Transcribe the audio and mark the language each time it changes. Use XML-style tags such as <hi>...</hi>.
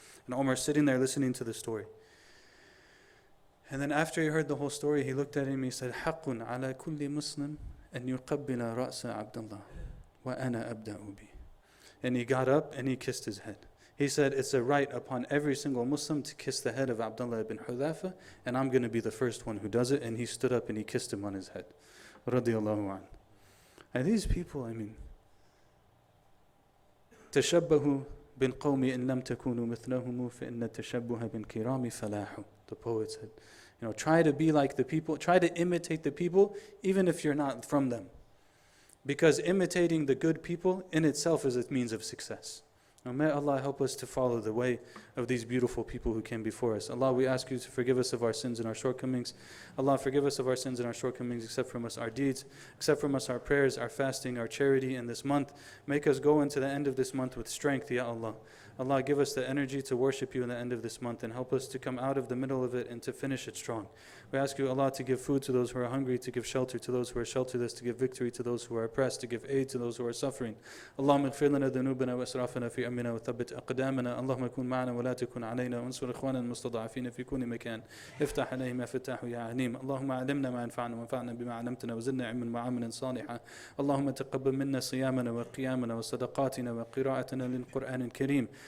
<en>And Umar's sitting there listening to the story. And then after he heard the whole story, he looked at him and he said,</en> <ar>حَقٌ عَلَى كُلِّ مُسْلِمٍ أَنْ يُقَبِّلَ رَأْسَ عَبْدَ اللَّهِ وَأَنَا أَبْدَأُ بِهِ.</ar> <en>And he got up and he kissed his head. He said, it's a right upon every single Muslim to kiss the head of Abdullah ibn Hudhafa, and I'm going to be the first one who does it. And he stood up and he kissed him on his head.</en> <ar>Radiyallahu an.</ar> <en>And these people, I mean,</en> <ar>تَشَبَّهُ بِالْقَوْمِ إِن لَمْ تَكُونُوا مِثْلَهُمُ فَإِنَّ التَّشَبُّهَ بِالْكِرَامِ فَلَاحُ.</ar> <en>The poet said, try to be like the people, try to imitate the people, even if you're not from them. Because imitating the good people in itself is a means of success. Now may Allah help us to follow the way of these beautiful people who came before us. Allah, we ask you to forgive us of our sins and our shortcomings. Allah, forgive us of our sins and our shortcomings, accept from us our deeds, accept from us our prayers, our fasting, our charity in this month. Make us go into the end of this month with strength, Ya Allah. Allah, give us the energy to worship you in the end of this month and help us to come out of the middle of it and to finish it strong. We ask you, Allah, to give food to those who are hungry, to give shelter to those who are shelterless, to give victory to those who are oppressed, to give aid to those who are suffering.</en> <ar>Allahumma اغفر لنا ذنوبنا وإسرافنا في أمرنا وثبت أقدامنا. اللهم كن معنا ولا تكن علينا وانصر إخواننا المستضعفين في كل مكان. افتح عليهم يا فتاح يا عليم. اللهم علمنا ما ينفعنا وانفعنا بما علمتنا وزدنا علما وعملا صالحا. اللهم تقبل منا صيامنا وقيامنا وصدقاتنا وقراءتنا للقرآن الكريم.</ar>